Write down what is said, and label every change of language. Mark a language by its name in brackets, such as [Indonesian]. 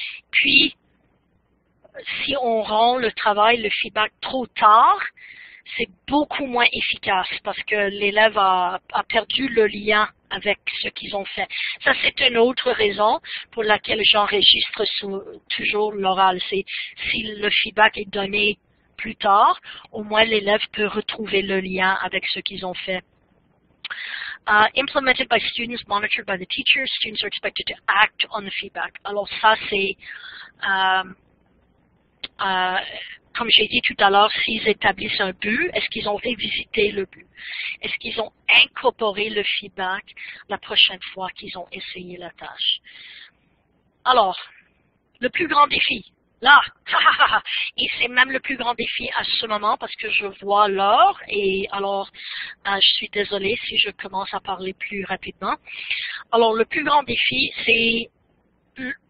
[French] Puis, si on rend le travail, le feedback trop tard, c'est beaucoup moins efficace parce que l'élève a perdu le lien avec ce qu'ils ont fait. Ça, c'est une autre raison pour laquelle j'enregistre toujours l'oral. C'est si le feedback est donné plus tard, au moins l'élève peut retrouver le lien avec ce qu'ils ont fait. [English] Implemented by students, monitored by the teachers, students are expected to act on the feedback. [French] Alors ça, c'est comme j'ai dit tout à l'heure, s'ils établissent un but, est-ce qu'ils ont révisité le but? Est-ce qu'ils ont incorporé le feedback la prochaine fois qu'ils ont essayé la tâche? Alors, le plus grand défi, là, et c'est même le plus grand défi à ce moment parce que je vois l'heure et alors je suis désolée si je commence à parler plus rapidement. Alors, le plus grand défi, c'est